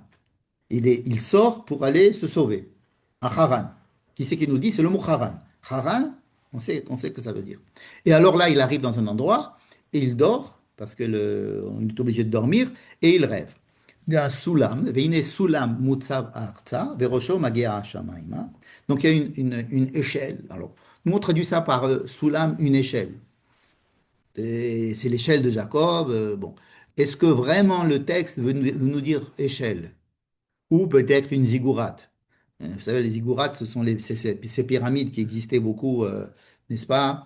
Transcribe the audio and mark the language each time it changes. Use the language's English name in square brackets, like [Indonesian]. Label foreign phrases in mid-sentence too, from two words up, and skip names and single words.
[French] Il sort pour aller se sauver à Haran. Qui c'est qui nous dit? C'est le mot Haran. Haran, on sait que ça veut dire. Et alors là, il arrive dans un endroit et il dort, parce on est obligé de dormir, et il rêve. Il y a un [Hebrew] סולם והנה סולם מוצב ארצה וראשו מגיע השמימה. [French] Donc il y a une échelle. Alors, nous on traduit ça par soulam, une échelle. Et c'est l'échelle de Jacob. Bon. Est-ce que vraiment le texte veut nous dire échelle? ou peut-être une ziggourate. Vous savez, les ziggourats, ce sont ces pyramides qui existaient beaucoup, n'est-ce pas?